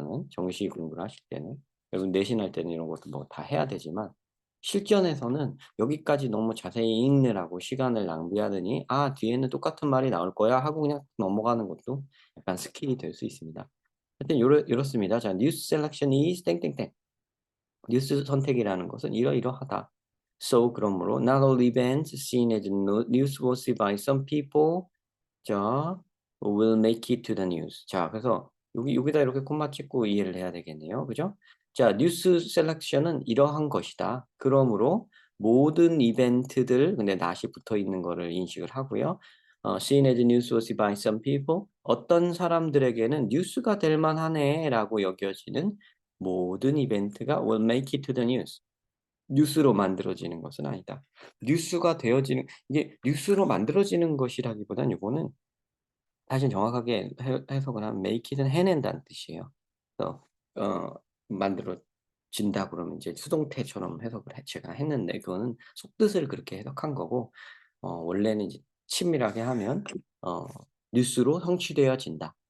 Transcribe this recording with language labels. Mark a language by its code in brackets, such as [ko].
[ko] 정시 공부를 하실 때는. 여러분 내신할 때는 이런 것도 뭐 다 해야 되지만 실전에서는 여기까지 너무 자세히 읽느라고 시간을 낭비하느니 '아 뒤에는 똑같은 말이 나올 거야.' 하고 그냥 넘어가는 것도 약간 스킬이 될 수 있습니다. 하여튼 요렇습니다. [en] 자 "News selection is 땡땡땡." [ko] 뉴스 선택이라는 것은 이러이러하다. [en] So [ko] 그러므로 [en] not all events seen as newsworthy by some people 자 will make it to the news. [ko] 자 그래서 여기다 이렇게 콤마 찍고 이해를 해야 되겠네요. 그죠? 자 뉴스 셀렉션은 이러한 것이다. 그러므로 모든 이벤트들 근데 not이 붙어 있는 거를 인식을 하고요. [en] seen as newsworthy by some people [ko] 어떤 사람들에게는 '뉴스가 될 만하네.'라고 여겨지는 모든 이벤트가 [en] will make it to the news. [ko] 뉴스로 만들어지는 것은 아니다. 뉴스가 되어지는 이게 뉴스로 만들어지는 것이라기보다는 요거는 사실 정확하게 해석을 하면 make it은 해낸다는 뜻이에요. 그래서 어 만들어진다 그러면 이제 수동태처럼 해석을 제가 했는데 그거는 속뜻을 그렇게 해석한 거고 원래는 이제 친밀하게 하면 어 뉴스로 성취되어진다.